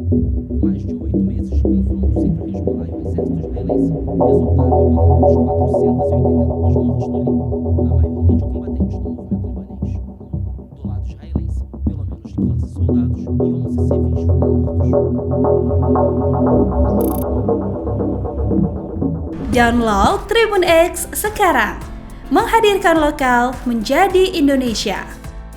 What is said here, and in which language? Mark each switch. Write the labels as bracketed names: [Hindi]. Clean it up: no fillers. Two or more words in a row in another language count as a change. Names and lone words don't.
[Portuguese] Mais de 8 meses de confrontos entre o Hezbollah e o exército israelense resultaram em pelo menos 482 mortes no Líbano, a maioria de combatentes do movimento libanês. Do lado israelense, pelo menos 15 soldados e 11 civis foram mortos. [Indonesian] Download Tribun X sekarang, menghadirkan lokal menjadi Indonesia.